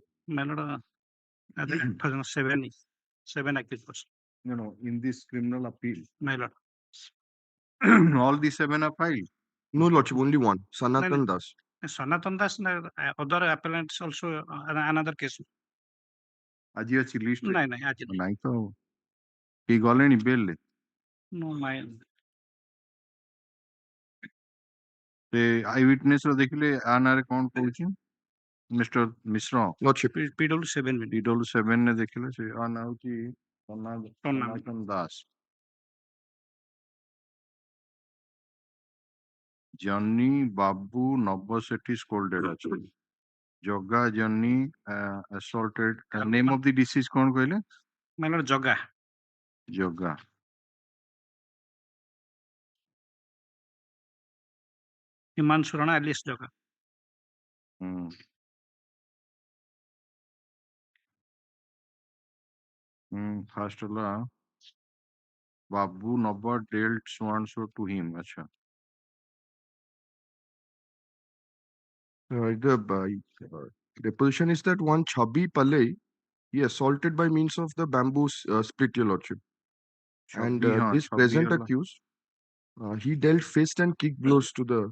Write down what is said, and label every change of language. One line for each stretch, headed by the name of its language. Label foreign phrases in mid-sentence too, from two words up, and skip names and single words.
English: My lord, 7 accused. No, in this criminal appeal. My lord. All the 7 are filed. No, lordship, only one. Sanatan Das. Sanatan Das, other appellants also another case.
Odia: ଆଜି ଅଛି list ରେ? ନାଇଁ ଆଜି ନାଇଁ ତ କେହି ଗଲେଣି ବେଲ୍ ରେ?
English: No, my
Odia: ସେ
English: eye witness
Odia: ର ଦେଖିଲେ ଆ ନାଁରେ କଣ କହୁଛି ମିଷ୍ଟର ମିଶ୍ର?
English: PW7
Odia: PW7 ରେ ଦେଖିଲେ ସେ ଆ ନାଁ ହଉଛି ସନାତନ ଦାସ। ଜନି ବାବୁ ନବ ସେଠି ସ୍କୋଲ୍ଡେଡ୍ ଅଛି। ଜଗା ଜନି assaulted.
English: Name of the deceased
Odia: କଣ କହିଲେ?
English: My lord,
Odia: ଜଗା। ଜଗା। ହିମାଂଶୁ ରଣା alias ଜଗା। ଫାର୍ଷ୍ଟ ହେଲା ବାବୁ ନବ
English: dealt so and so to him. ଆଚ୍ଛା। The position is that one Chabi Palei, he assaulted by means of the bamboo split, your lordship. And this present accused, he dealt fist and kick blows to the.